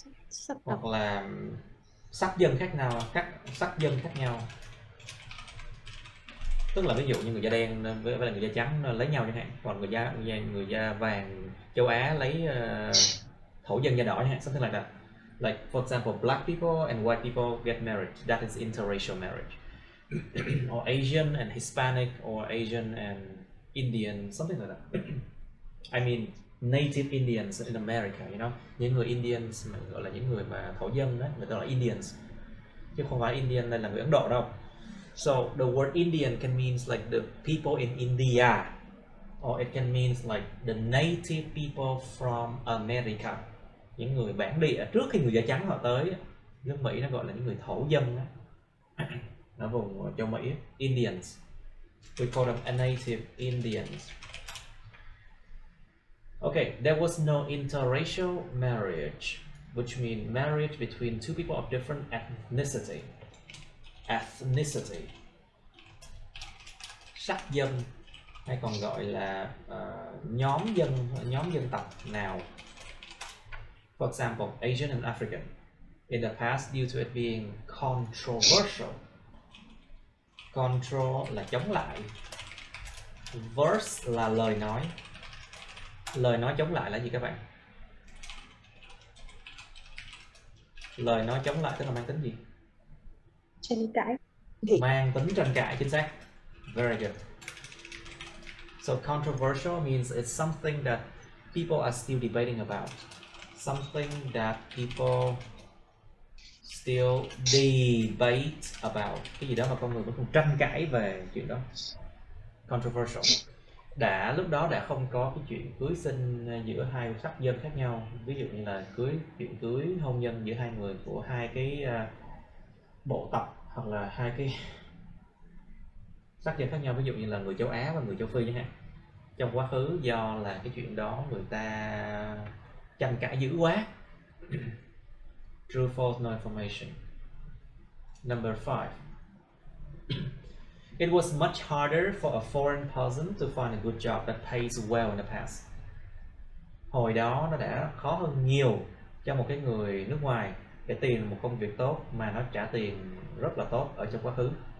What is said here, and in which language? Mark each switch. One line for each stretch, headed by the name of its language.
Vietnamese: Sắc hoặc tộc. là sắc dân khác nhau, các sắc dân khác nhau. Tức là ví dụ như người da đen với người da trắng lấy nhau chẳng hạn, còn người da vàng châu Á lấy thổ dân da đỏ chẳng hạn,
English: something like that. Like for example, black people and white people get married. That is interracial marriage. Or Asian and Hispanic, or Asian and Indian, something like that. I mean, native Indians in America, you know,
Vietnamese: những người Indians mà gọi là những người mà thổ dân đó, người ta là Indians, chứ không phải Indian đây là người Ấn Độ đâu.
English: So the word Indian can means like the people in India, or it can means like the native people from America,
Vietnamese: những người bản địa trước khi người da trắng họ tới. Nước Mỹ nó gọi là những người thổ dân đó. Ở vùng châu Mỹ, Indians.
English: We call them a native Indians. Okay, there was no interracial marriage, which means marriage between two people of different ethnicity. Ethnicity.
Vietnamese: Sắc dân, hay còn gọi là nhóm dân tộc nào.
English: For example, Asian and African. In the past, due to it being controversial.
Vietnamese: Control là chống lại. Verse là lời nói. Lời nói chống lại là gì các bạn? Lời nói chống lại tức là mang tính gì? Tranh cãi. Mang tính tranh cãi, chính xác.
English: Very good. So controversial means it's something that people are still debating about. Something that people still debate about.
Vietnamese: Cái gì đó mà con người vẫn còn tranh cãi về chuyện đó. Controversial. Lúc đó đã không có cái chuyện cưới xin giữa hai sắc dân khác nhau. Ví dụ như là chuyện cưới hôn nhân giữa hai người của hai cái bộ tộc, hoặc là hai cái sắc dân khác nhau, ví dụ như là người châu Á và người châu Phi chẳng hạn. Trong quá khứ do là cái chuyện đó người ta tranh cãi dữ quá.
English: True, false, no information. Number 5. It was much harder for a foreign person to find a good job that pays well in the past.
Vietnamese: Hồi đó nó đã khó hơn nhiều cho một cái người nước ngoài để tìm một công việc tốt mà nó trả tiền rất là tốt ở trong quá khứ.